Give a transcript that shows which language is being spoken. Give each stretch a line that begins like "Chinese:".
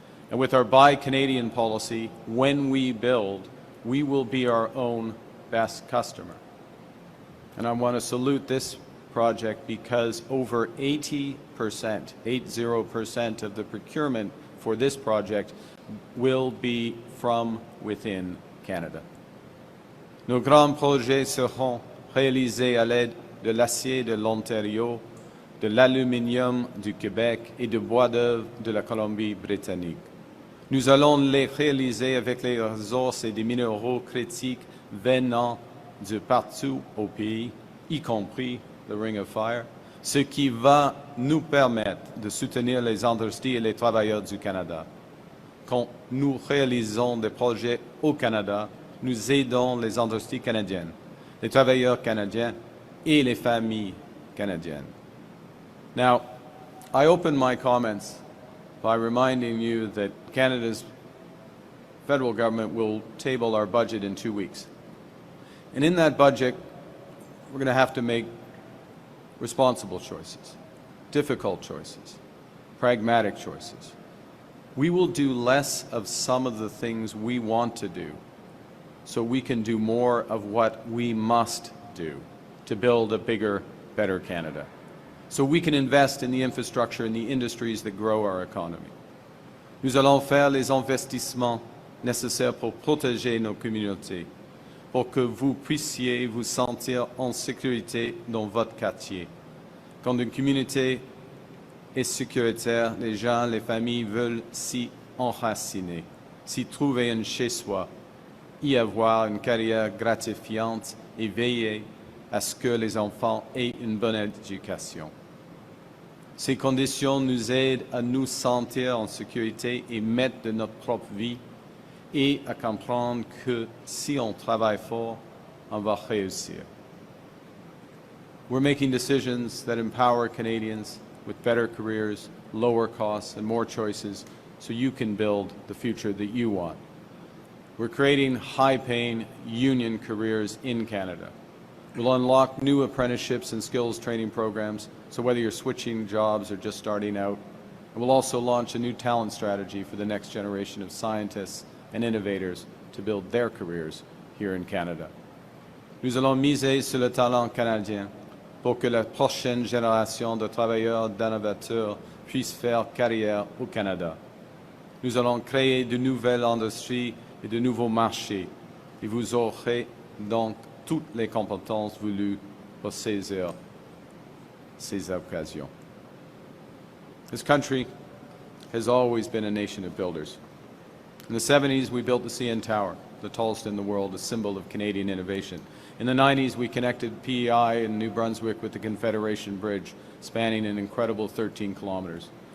English: And with our Buy Canadian policy, when we build, we will be our own best customer. And I want to salute this project because over 80%, 80% of the procurement for this project will be from within Canada.
French: Nos grands projets seront réalisés à l'aide de l'acier de l'Ontario, de l'aluminium du Québec et de bois d'œuvre de la Colombie-Britannique. Nous allons les réaliser avec les ressources et des minéraux critiques venant de partout au pays, y compris le Ring of Fire, ce qui va nous permettre de soutenir les industries et les travailleurs du Canada. Quand nous réalisons des projets au Canada, nous aidons les industries canadiennes, les travailleurs canadiens et les familles canadiennes.
English: Now, I open my comments by reminding you that Canada's federal government will table our budget in 2 weeks. And in that budget, we're going to have to make responsible choices, difficult choices, pragmatic choices. We will do less of some of the things we want to do so we can do more of what we must do to build a bigger, better Canada. So we can invest in the infrastructure and the industries that grow our economy.
French: Nous allons faire les investissements nécessaires pour protéger nos communautés, pour que vous puissiez vous sentir en sécurité dans votre quartier. Quand une communauté est sécuritaire, les gens, les familles veulent s'y enraciner, s'y trouver un chez-soi, y avoir une carrière gratifiante et veiller à ce que les enfants aient une bonne éducation. Ces conditions nous aident à nous sentir en sécurité et maîtres de notre propre vie et à comprendre que si on travaille fort, on va réussir.
English: We're making decisions that empower Canadians with better careers, lower costs, and more choices so you can build the future that you want. We're creating high-paying union careers in Canada. We'll unlock new apprenticeships and skills training programs, so whether you're switching jobs or just starting out. And we'll also launch a new talent strategy for the next generation of scientists and innovators to build their careers here in Canada.
French: Nous allons miser sur le talent canadien pour que la prochaine génération de travailleurs d'innovateurs puisse faire carrière au Canada. Nous allons créer de nouvelles industries et de nouveaux marchés, et vous aurez donc toutes les compétences voulues pour saisir ces occasions.
English: This country has always been a nation of builders. In the 70s, we built the CN Tower, the tallest in the world, a symbol of Canadian innovation. In the 90s, we connected PEI in New Brunswick with the Confederation Bridge, spanning an incredible 13 kilometers.